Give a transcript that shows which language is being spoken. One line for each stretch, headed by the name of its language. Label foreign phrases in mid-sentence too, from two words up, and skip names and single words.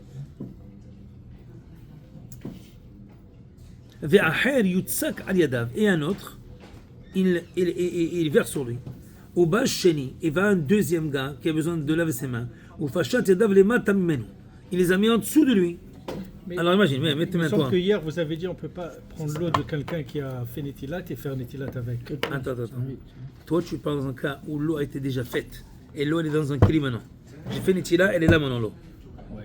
Hebrew: והאחר יוצק על ידיו,
French: et un autre, il verse sur lui.
Hebrew: ובא שני,
French: il va un deuxième gars qui a besoin de laver ses mains,
Hebrew: ופשט ידיו למטה ממנו.
French: Il les a mis en dessous de lui. Mais, alors imagine, mets tes il me mains semble toi. que hier, vous avez dit on ne peut pas prendre l'eau de quelqu'un qui a fait Netilat et faire Netilat avec. Attends. Toi tu parles dans un cas où l'eau a été déjà faite, et l'eau elle est dans un keli maintenant. J'ai fait Netila, elle est là maintenant l'eau. Ouais.